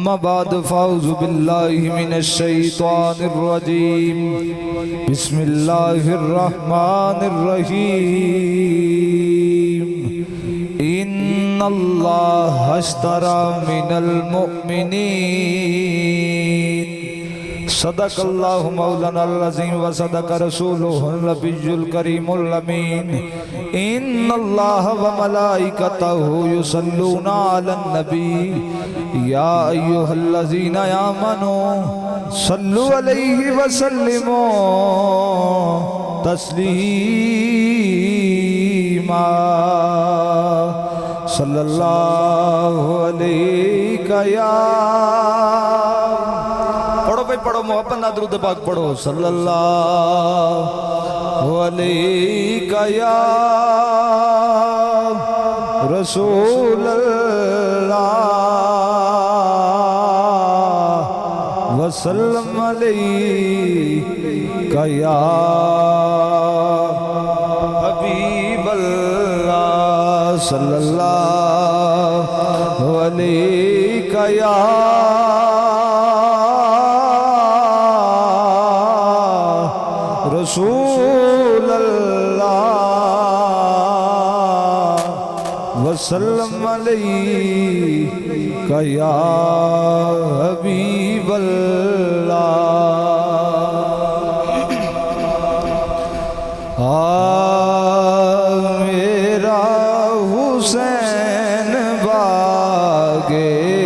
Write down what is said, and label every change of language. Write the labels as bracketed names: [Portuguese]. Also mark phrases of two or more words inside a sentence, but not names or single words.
[Arabic] أما بعد فأعوذ بالله من الشيطان الرجيم بسم الله الرحمن الرحيم إن الله اشترى من المؤمنين صدق الله مولانا العظيم وصدق رسوله النبي الكريم الأمين إن الله وملائكته يصلون على النبي يا أيها الذين آمنوا صلوا عليه وسلموا تسليما صلى الله عليك يا [Punjabi] پڑھو محبت نال درود پاک پڑھو [Arabic] صلى الله عليك يا رسول الله وسلم عليك يا حبيب الله صلى الله عليك يا رسول الله وسلم عليك يا حبيب [Urdu] اللہ میرا حسین باغے